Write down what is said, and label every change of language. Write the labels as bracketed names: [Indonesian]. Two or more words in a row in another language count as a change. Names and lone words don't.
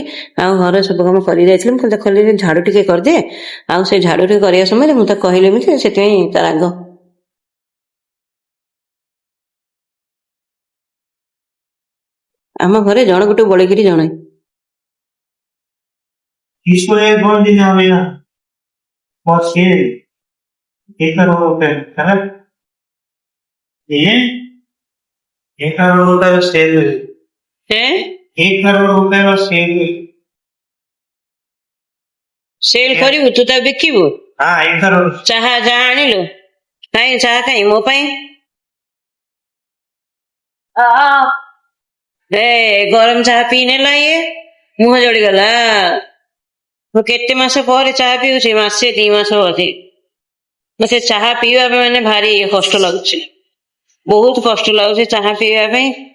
[Odia] ଆଉ ଘରେ ସବୁ କାମ କରି ଯାଇଥିଲି, ମୁଁ ତାକୁ କହିଲି ଝାଡୁ ଟିକେ କରିଦିଏ। ଆଉ ସେ ଝାଡୁ ଟିକେ କରିବା ସମୟରେ ମୁଁ ତାକୁ କହିଲି ଏମିତି, ସେଥିପାଇଁ ତା ରାଗ। ଆମ ଘରେ ଜଣକଠୁ ବଳିକିରି ଜଣେ। [Hindi] इसको एक बोल दीजिए भैया, और शेर 1 करोड़ रुपए, करेक्ट? ये 1 करोड़ रुपए का शेर है, 1 करोड़ रुपए का शेर [Odia] ସେଲ୍ କରିବୁ ତୁ, ତା ବିକିବୁ? [Hindi] हाँ 1 करोड़। [Odia] ଚାହା ଯାହା ଆଣିଲୁ, କାଇଁ ଚାହା କାଇଁ ମୋ ପାଇଁ? ଗରମ ଚାହା ପିଇ ନେଲା ଇଏ, ମୁହଁ ଜଳିଗଲା। ମୁଁ କେତେ ମାସ ପରେ ଚାହା ପିଉଛି, ମାସେ 2 ମାସ ଅଛି। ମତେ ଚାହା ପିଇବା ପାଇଁ ମାନେ ଭାରି କଷ୍ଟ ଲାଗୁଛି, ବହୁତ କଷ୍ଟ ଲାଗୁଛି ଚାହା ପିଇବା ପାଇଁ।